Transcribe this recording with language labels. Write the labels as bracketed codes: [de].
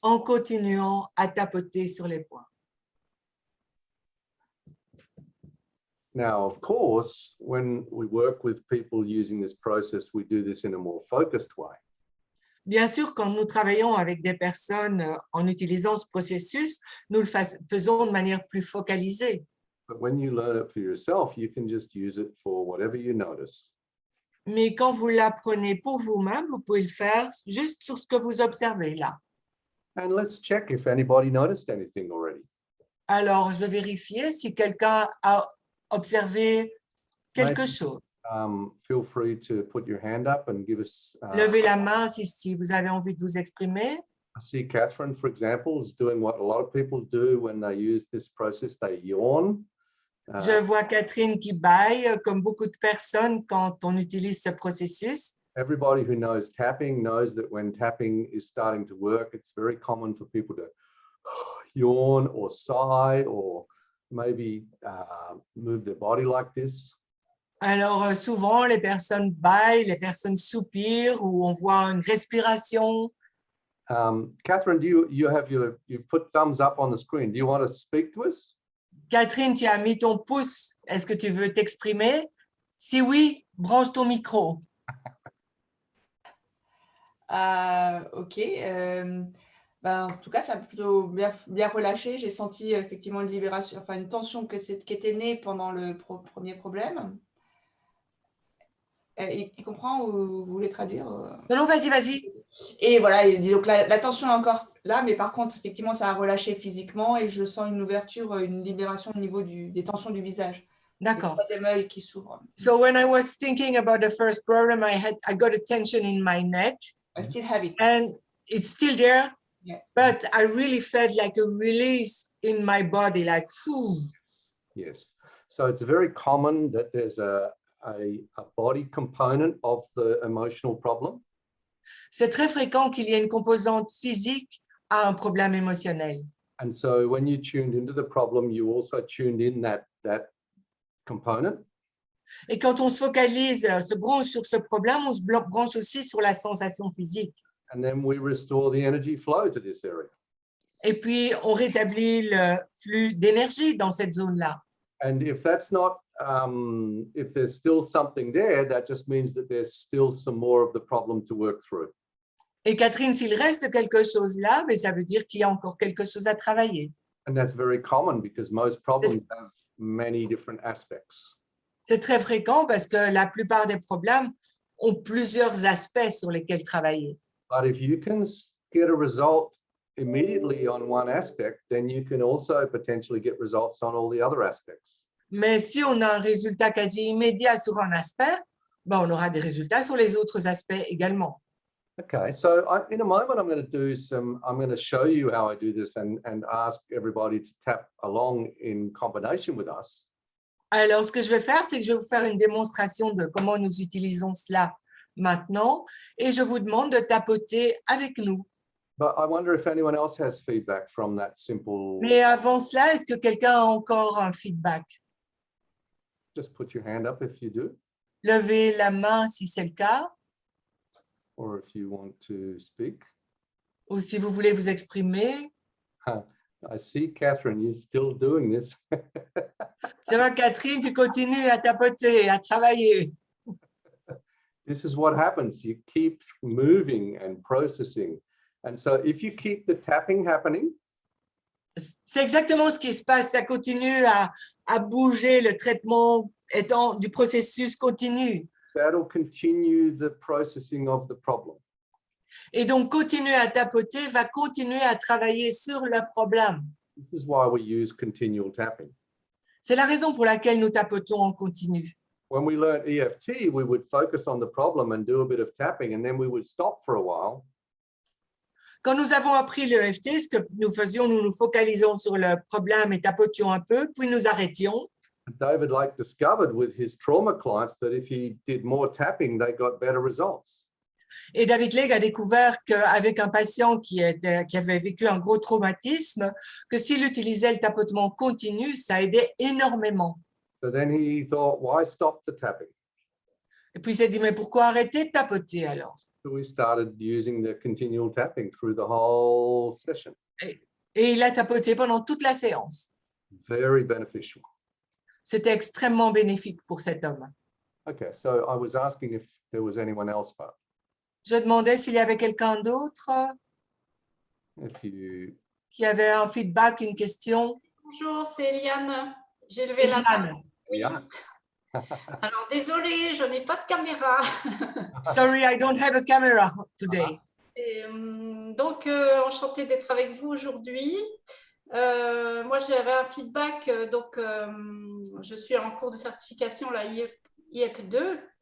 [fr] en continuant à tapoter sur les points. [en] Now, of course, when we work with people using this process, we do this in a more focused way. [fr] Bien sûr, quand nous travaillons avec des personnes en utilisant ce processus, nous le faisons de manière plus focalisée. [en] But when you learn it for yourself, you can just use it for whatever you notice. [fr] Mais quand vous l'apprenez pour vous-même, vous pouvez le faire juste sur ce que vous observez là. [en] And let's check if anybody noticed anything already. [fr] Alors, je vais vérifier si quelqu'un a observé quelque chose. [en] Feel free to put your hand up and give us. [fr] Levez la main si vous avez envie de vous exprimer. [en] I see Catherine, for example, is doing what a lot of people do when they use this process. They yawn. [fr] Je vois Catherine qui bâille, comme beaucoup de personnes quand on utilise ce processus. [en] Everybody who knows tapping knows that when tapping is starting to work, it's very common for people to yawn or sigh or maybe move their body like this. [fr] Alors, souvent, les personnes bâillent, les personnes soupirent ou on voit une respiration. [en] Catherine, you've put thumbs up on the screen. Do you want to speak to us? [fr] Catherine, tu as mis ton pouce. Est-ce que tu veux t'exprimer? Si oui, branche ton micro. Ok. En tout cas, ça a plutôt bien relâché. J'ai senti effectivement une libération, enfin une tension qui était née pendant le premier problème. Il comprend ou vous voulez traduire? Non, vas-y. Et voilà, donc la tension est encore là, mais par contre, effectivement, ça a relâché physiquement et je sens une ouverture, une libération au niveau des tensions du visage. D'accord. Le troisième œil qui s'ouvre. [en] So when I was thinking about the first problem, I got a tension in my neck. I still have it. And it's still there, Yeah. but I really felt like a release in my body, like, whew. Yes. So it's very common that there's a body component of the emotional problem. [fr] C'est très fréquent qu'il y ait une composante physique à un problème émotionnel. [en] And so when you tuned into the problem, you also tuned in that component. [fr] Et quand on se focalise, se branche sur ce problème, on se branche aussi sur la sensation physique. [en] And then we restore the energy flow to this area. [fr] Et puis, on rétablit le flux d'énergie dans cette zone-là. [en] And if that's not, if there's still something there, that just means that there's still some more of the problem to work through. [fr] Et Catherine, s'il reste quelque chose là, mais ça veut dire qu'il y a encore quelque chose à travailler. [en] And that's very common because most problems have many different aspects. [fr] C'est très fréquent parce que la plupart des problèmes ont plusieurs aspects sur lesquels travailler. [en] But if you can get a result immediately on one aspect, then you can also potentially get results on all the other aspects. [fr] Mais si on a un résultat quasi immédiat sur un aspect, ben on aura des résultats sur les autres aspects également. [en] Okay, so in a moment, I'm going to show you how I do this and ask everybody to tap along in combination with us. [fr] Alors, ce que je vais faire, c'est que je vais vous faire une démonstration de comment nous utilisons cela maintenant et je vous demande de tapoter avec nous. [en] But I wonder if anyone else has feedback from that simple. [fr] Mais avant cela, est-ce que quelqu'un a encore un feedback? [en] Just put your hand up if you do, [fr] Levez la main si c'est le cas, [en] or if you want to speak. [fr] ou si vous voulez vous exprimer. [en] I see, Catherine, you're still doing this. [fr] Je vois, Catherine, tu continues à tapoter, à travailler. [en] This is what happens. You keep moving and processing. And so if you keep the tapping happening, [fr] C'est exactement ce qui se passe. Ça continue à bouger, le traitement étant du processus continu. [en] that'll continue the processing of the problem. [fr] Et donc, continuer à tapoter va continuer à travailler sur le problème. [en] This is why we use continual tapping. [fr] C'est la raison pour laquelle nous tapotons en continu. [en] When we learned EFT, we would focus on the problem and do a bit of tapping, and then we would stop for a while. [fr] Quand nous avons appris l'EFT, ce que nous faisions, nous nous focalisons sur le problème et tapotions un peu, puis nous arrêtions. [en] David Lake discovered with his trauma clients that if he did more tapping, they got better results. [fr] Et David Legge a découvert qu'avec un patient qui avait vécu un gros traumatisme, que s'il utilisait le tapotement continu, ça aidait énormément. [en] So then he thought, why stop the tapping? [fr] Et puis il s'est dit, mais pourquoi arrêter de tapoter alors? [en] So we started using the continual tapping through the whole session. [fr] Et il a tapoté pendant toute la séance. [en] Very beneficial. [fr] C'était extrêmement bénéfique pour cet homme. [en] Okay, so I was asking if there was anyone else, but [fr] Je demandais s'il y avait quelqu'un d'autre [en] if you, [fr] qui avait un feedback, une question. Bonjour, c'est Eliane. J'ai levé la main. Eliane. Oui. [en] Yeah. [fr] Alors, désolée, je n'ai pas de caméra. [en] Sorry, I don't have a camera today. [fr] Et, donc, enchantée d'être avec vous aujourd'hui. Moi, j'avais un feedback. Donc, je suis en cours de certification, la IEP 2.